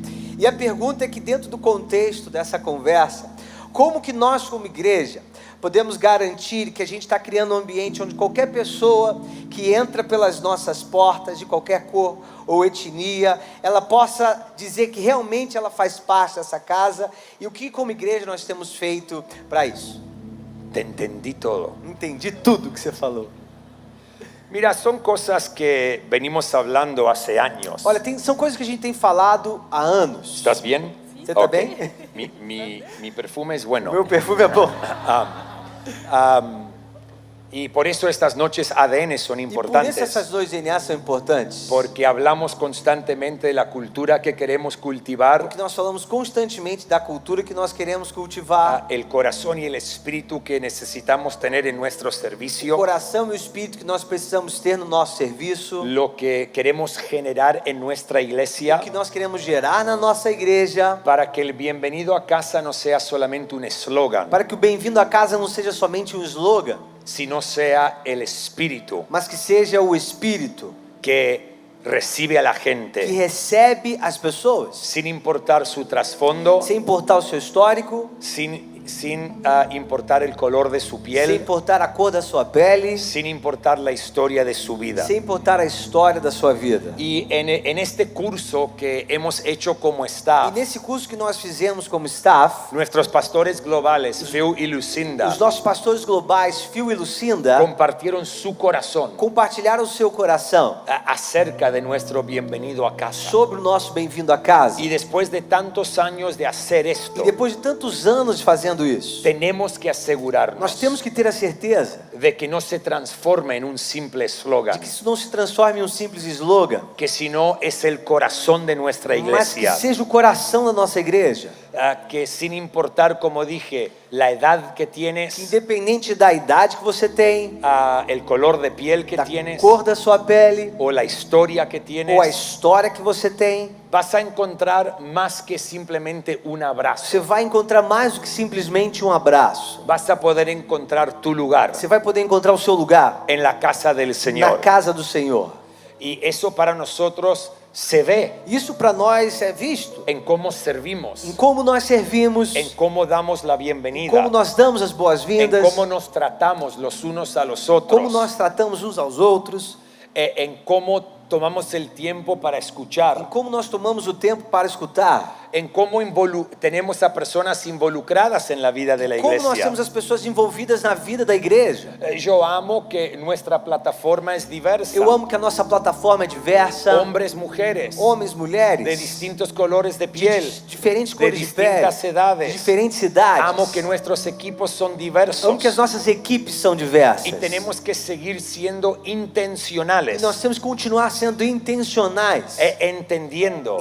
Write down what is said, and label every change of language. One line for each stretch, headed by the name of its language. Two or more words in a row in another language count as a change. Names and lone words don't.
Portuguese: E a pergunta é que, dentro do contexto dessa conversa, como que nós como igreja podemos garantir que a gente está criando um ambiente onde qualquer pessoa que entra pelas nossas portas, de qualquer cor ou etnia, ela possa dizer que realmente ela faz parte dessa casa, e o que como igreja nós temos feito para isso?
Spanish: Te entendí todo.
Portuguese: Entendi tudo que você falou.
Spanish: Mira, son cosas que venimos hablando hace años.
Portuguese: Olha, são coisas que a gente tem falado há anos.
Spanish: ¿Estás bien?
Portuguese: Você está Ok. bem?
Spanish: Mi perfume es bueno.
Portuguese: Meu perfume é bom.
Spanish: Y por eso estas noches ADN son
Portuguese: E por isso
Spanish: importantes.
Portuguese: essas dois DNA são importantes.
Spanish: Porque hablamos constantemente de la cultura que queremos cultivar,
Portuguese: Porque nós falamos constantemente da cultura que nós queremos cultivar,
Spanish: el corazón y el espíritu que necesitamos tener en nuestro
Portuguese: o
Spanish: servicio,
Portuguese: coração e o espírito que nós precisamos ter no nosso serviço,
Spanish: lo que queremos generar en nuestra
Portuguese: o
Spanish: iglesia,
Portuguese: que nós queremos gerar na nossa igreja,
Spanish: para que el bienvenido a casa no sea solamente un eslogan,
Portuguese: para que o bem-vindo a casa não seja somente um slogan,
Spanish: sino sea el espíritu
Portuguese: mas que seja o espírito
Spanish: que recibe a la
Portuguese: que
Spanish: gente
Portuguese: recebe as pessoas,
Spanish: sin importar su trasfondo,
Portuguese: sem importar o seu histórico,
Spanish: sin importar el color de su
Portuguese: sem
Spanish: piel,
Portuguese: importar a cor da sua pele,
Spanish: sin importar la historia de su vida.
Portuguese: sem importar a história da sua vida.
Spanish: Y en este curso que hemos hecho como
Portuguese: E
Spanish: staff,
Portuguese: nesse curso que nós fizemos como staff,
Spanish: nuestros pastores globales, Phil y Lucinda,
Portuguese: os nossos pastores globais, Phil e Lucinda,
Spanish: compartieron su corazón
Portuguese: compartilharam o seu coração
Spanish: acerca de nuestro bienvenido a casa.
Portuguese: sobre o nosso bem-vindo a casa.
Spanish: Y después de tantos años de hacer esto,
Portuguese: E depois de tantos anos fazendo isso,
Spanish: tenemos que
Portuguese: nós
Spanish: asegurarnos
Portuguese: temos que ter a certeza
Spanish: de que no se transforme en un simple
Portuguese: de
Spanish: eslogan,
Portuguese: que isso não se transforme em um simples slogan,
Spanish: que sino es el corazón de nuestra
Portuguese: mas que
Spanish: iglesia,
Portuguese: seja o coração da nossa igreja,
Spanish: que sin importar, como dije, la edad que tienes,
Portuguese: que independente da idade que você tem,
Spanish: el color de piel que
Portuguese: da
Spanish: tienes,
Portuguese: cor da sua pele,
Spanish: o la historia que
Portuguese: ou a
Spanish: tienes,
Portuguese: história que você tem,
Spanish: vas a encontrar más que simplemente un abrazo.
Portuguese: você vai encontrar mais do que simplesmente um abraço.
Spanish: Vas a poder encontrar tu lugar
Portuguese: Você vai poder encontrar o seu lugar
Spanish: en la casa del
Portuguese: na
Spanish: Señor.
Portuguese: casa do Senhor.
Spanish: Y eso para nosotros se ve
Portuguese: Isso para nós é visto
Spanish: en cómo servimos,
Portuguese: em como nós servimos,
Spanish: en cómo damos la
Portuguese: em
Spanish: bienvenida,
Portuguese: como nós damos as
Spanish: en
Portuguese: boas-vindas,
Spanish: cómo nos tratamos los unos a los otros,
Portuguese: como nós tratamos uns aos outros,
Spanish: en cómo tomamos el tiempo para
Portuguese: em
Spanish: escuchar,
Portuguese: como nós tomamos o tempo para escutar,
Spanish: en cómo tenemos a personas involucradas en la vida de la
Portuguese: como nós
Spanish: iglesia.
Portuguese: temos as pessoas envolvidas na vida da igreja.
Spanish: Yo amo que nuestra plataforma es diversa.
Portuguese: Eu amo que a nossa plataforma é diversa,
Spanish: Hombres, mujeres,
Portuguese: homens, mulheres,
Spanish: de distintos colores de piel,
Portuguese: diferentes de cores de pele,
Spanish: distintas edades.
Portuguese: de diferentes idades.
Spanish: Amo que nuestros equipos son diversos.
Portuguese: Amo que as nossas equipes são diversas.
Spanish: Y tenemos que seguir siendo
Portuguese: E
Spanish: intencionales,
Portuguese: nós temos que continuar sendo intencionais,
Spanish: entendiendo